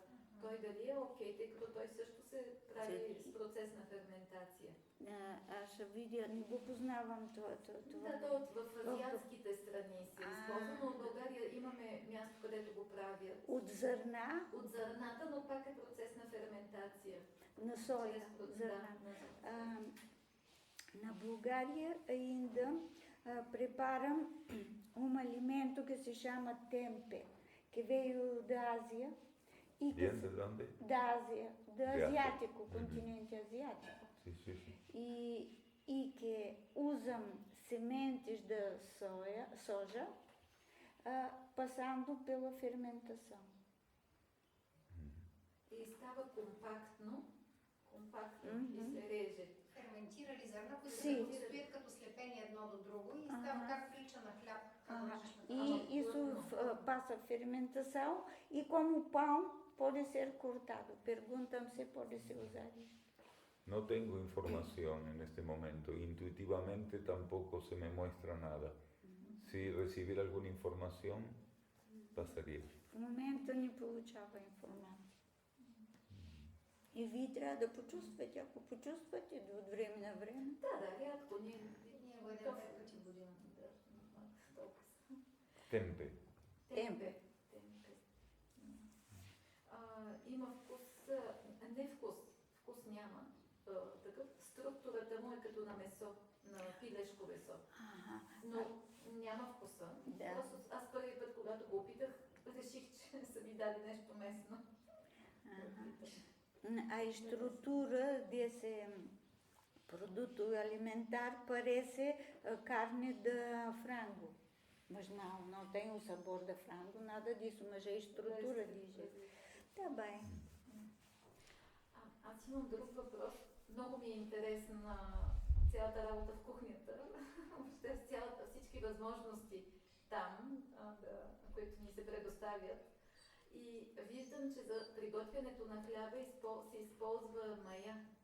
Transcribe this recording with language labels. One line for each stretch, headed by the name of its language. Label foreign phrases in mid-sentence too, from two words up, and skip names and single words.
Bulgarian: Той дали е окей, тъй като той също се прави с процес на ферментация. Аз ще видя, не го познавам това. Да, в азиатските страни се използва, но в България имаме място, където го правят. От зърна? От зърната, но пак е процес на ферментация. На соя, зърна.
Portuguese: Na Bulgária ainda preparam um alimento que se chama tempe, que veio da Ásia.
Spanish: ¿Bien? ¿De dónde?
Portuguese: Da Ásia, do asiático, continente asiático.
Spanish: Sí.
Portuguese: E que usam sementes de soja, passando pela fermentação.
Bulgarian: И става компактно и се реже. Ферментирали зърна, които стоят като слепени едно до друго и става как прилича на хляб.
Portuguese: E isso passa a fermentação e como pão pode ser cortado. Perguntam se pode ser usado.
Spanish: No tengo información en este momento, intuitivamente tampoco se me muestra nada. Si recibiera alguna información, pasaría.
Bulgarian: В момента не получава информация. И вие трябва да почувствате. Ако почувствате от време на време. Да, рядко. Ние го едем 5 пъти в годината. Темпе. Има вкус, не вкус няма. Такъв, структурата му е като на месо, на пилешко месо. Но няма вкуса. Да. Просто аз първи път, когато го опитах, реших, че са ми дали нещо местно.
Portuguese: A estrutura desse produto alimentar parece carne de frango. Mas não tem o sabor de frango, nada disso, mas a estrutura diz. Tá bem.
Bulgarian: Аз имам друг въпрос. Много ми е интересна цялата работа в кухнята. Въобще всички възможности там, които ни се предоставят. И виждам, че за приготвянето на хляба се използва мая.